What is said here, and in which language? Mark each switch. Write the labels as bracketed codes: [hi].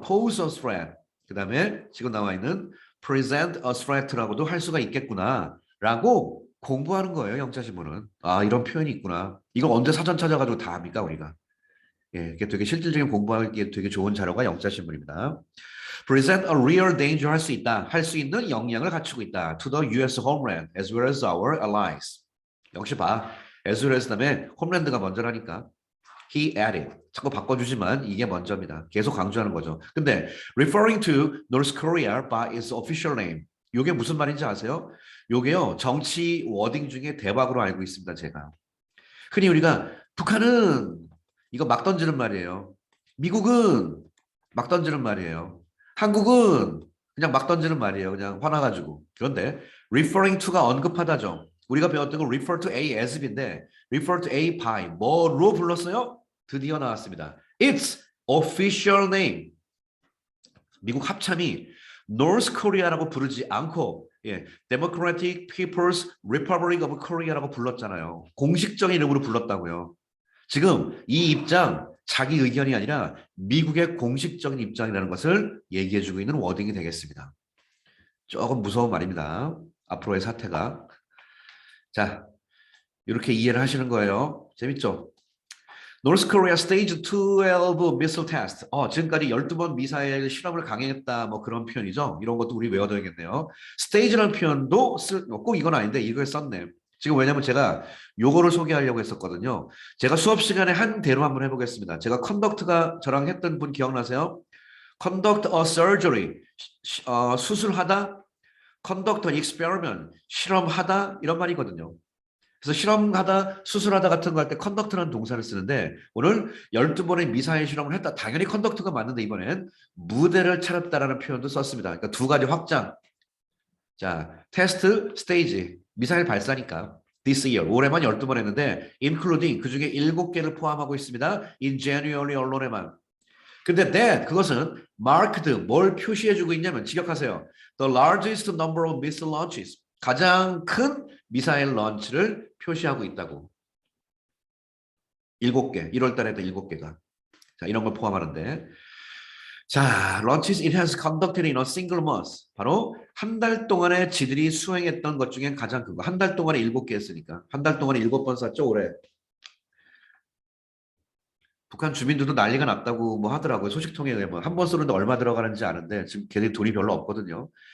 [en] pose a threat. [ko] 그 다음에 지금 나와 있는 [en] present a threat [ko] 라고도 할 수가 있겠구나 라고 공부하는 거예요. 영자신문은. 이런 표현이 있구나. 이걸 언제 사전 찾아가지고 다 합니까 우리가. 이게 되게 실질적인 공부하기에 되게 좋은 자료가 영자신문입니다. [en] present a real danger [ko] 할 수 있다. 할 수 있는 역량을 갖추고 있다. [en] to the US homeland as well as our allies. [ko] 역시 봐. [en] as well as [ko] 다음에 홈랜드가 먼저라니까. [en] He added. [ko] 자꾸 바꿔주지만 이게 먼저입니다. 계속 강조하는 거죠. 근데 [en] referring to North Korea by its official name. [ko] 이게 무슨 말인지 아세요? 요게요. 정치 워딩 중에 대박으로 알고 있습니다. 제가. 흔히 우리가 북한은 이거 막 던지는 말이에요. 미국은 막 던지는 말이에요. 한국은 그냥 막 던지는 말이에요. 그냥 화나가지고. 그런데 [en] referring to [ko] 가 언급하다죠. 우리가 배웠던 건 [en] refer to A as [ko] 인데 [en] refer to A by [ko] 뭐로 불렀어요? 드디어 나왔습니다. [en] It's official name. [ko] 미국 합참이 North Korea라고 부르지 않고 Democratic People's Republic of Korea라고 불렀잖아요. 공식적인 이름으로 불렀다고요. 지금 이 입장 자기 의견이 아니라 미국의 공식적인 입장이라는 것을 얘기해주고 있는 워딩이 되겠습니다. 조금 무서운 말입니다. 앞으로의 사태가. 자, 이렇게 이해를 하시는 거예요. 재밌죠? [en] North Korea Stage 12 Missile Test. [ko] 지금까지 12번 미사일 실험을 강행했다. 뭐 그런 표현이죠. 이런 것도 우리 외워둬야겠네요. Stage라는 표현도 꼭 이건 아닌데 이걸 썼네. 지금 왜냐면 제가 요거를 소개하려고 했었거든요. 제가 수업 시간에 한 대로 한번 해보겠습니다. 제가 컨덕트가 저랑 했던 분 기억나세요? [en] Conduct a surgery. [ko] 수술하다. [en] Conduct an experiment. [ko] 실험하다. 이런 말이거든요. 그래서 실험하다, 수술하다 같은 거 할 때 컨덕트라는 동사를 쓰는데 오늘 12번의 미사일 실험을 했다. 당연히 컨덕트가 맞는데 이번엔 무대를 차렸다라는 표현도 썼습니다. 그러니까 두 가지 확장. 자, 테스트 스테이지. 미사일 발사니까. [en] This year. [ko] 올해만 12번 했는데 [en] including [ko] 그중에 7개를 포함하고 있습니다. [en] In January [ko] 언론에만. 근데 that 그것은 [en] marked [ko] 뭘 표시해주고 있냐면 직역하세요. [en] The largest number of missile launches. [ko] 가장 큰 미사일 런치를 표시하고 있다고. 7개. 1월 달에도 7개가. 자, 이런 걸 포함하는데. [en] 자, launches it has conducted in a single month. [ko] 바로 한 달 동안에 지들이 수행했던 것 중에 가장 큰 거. 한 달 동안에 7개 했으니까. 한 달 동안에 7번 쐈죠, 올해. 북한 주민들도 난리가 났다고 뭐 하더라고요. 소식통에 의하면 한 번 쏘는데 얼마 들어가는지 아는데 지금 걔네 돈이 별로 없거든요.